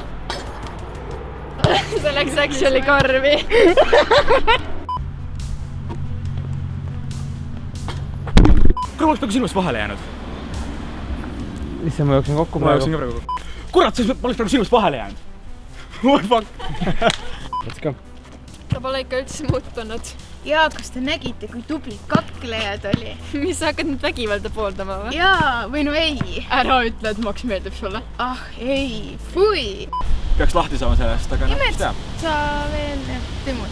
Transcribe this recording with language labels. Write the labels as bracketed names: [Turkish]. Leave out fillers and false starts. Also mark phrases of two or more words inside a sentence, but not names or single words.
[Estonian] See läks actually korvi. Kuule, ma oleks praegu sinust vahele jäänud. Lihtsalt ma jooksin kokku praegu. Kurat, ma oleks praegu sinust vahele jäänud. [English] What fuck? Let's go. [Estonian] Ta pole ikka üldse muutunud. jaa, kas te nägite, kui tublid kaklejad oli? Mis sa hakkad nüüd vägivalda pooldama või? jaa, või no ei. Ära ütle, et Max meeldib sulle. Ei, fui. Peaks lahti saama sellest, aga noh, mis teab. sa veel Timmus.